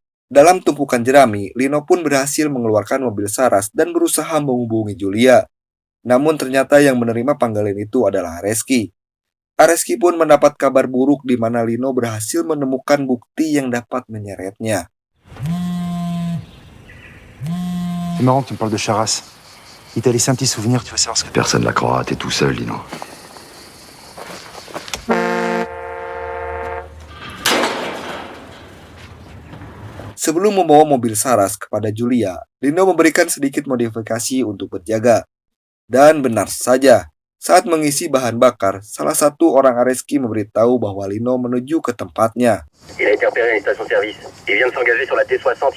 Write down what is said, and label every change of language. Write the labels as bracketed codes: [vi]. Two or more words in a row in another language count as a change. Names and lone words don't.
[id] Dalam tumpukan jerami, Lino pun berhasil mengeluarkan mobil Saras dan berusaha menghubungi Julia. Namun ternyata yang menerima panggilan itu adalah Areski. Areski pun mendapat kabar buruk di mana Lino berhasil menemukan bukti yang dapat menyeretnya. [fr] C'est marrant que tu me parles de Charas. Il t'a laissé un petit souvenir, tu vas savoir ce que... Personne la croira, t'es tout seul, Lino. [id] Sebelum membawa mobil Saras kepada Julia, Lino memberikan sedikit modifikasi untuk berjaga. Dan benar saja, saat mengisi bahan bakar, salah satu orang Areski memberitahu bahwa Lino menuju ke tempatnya. [fr] Il a été repéré à une station-service. Il vient de s'engager sur la T60.